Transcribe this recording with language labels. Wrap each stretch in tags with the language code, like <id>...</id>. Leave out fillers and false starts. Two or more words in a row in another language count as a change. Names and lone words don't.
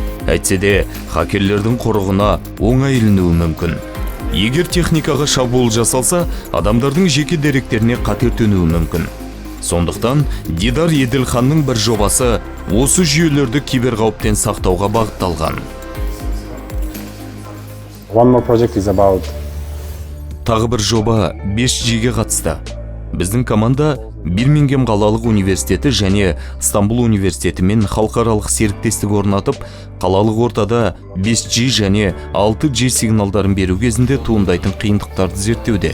<kk>Әйтсе де, хакерлердің құрығына оңай ілінуі мүмкін. Егер техникаға шабуыл жасалса, адамдардың жеке деректеріне қатер төнуі мүмкін. Сондықтан Дидар Еділханның бір жобасы осы жүйелерді киберқауіптен сақтауға бағытталған.</kk> <en>One more project is about</en> <kk>Тағы бір жоба 5G-ге қатысты. Біздің команда Бирмингем қалалық университеті және Стамбул университетімен халықаралық серіктестік орнатып, қалалық ортада 5G және 6G сигналдарын беру кезінде туындайтын қиындықтарды зерттеуде.</kk>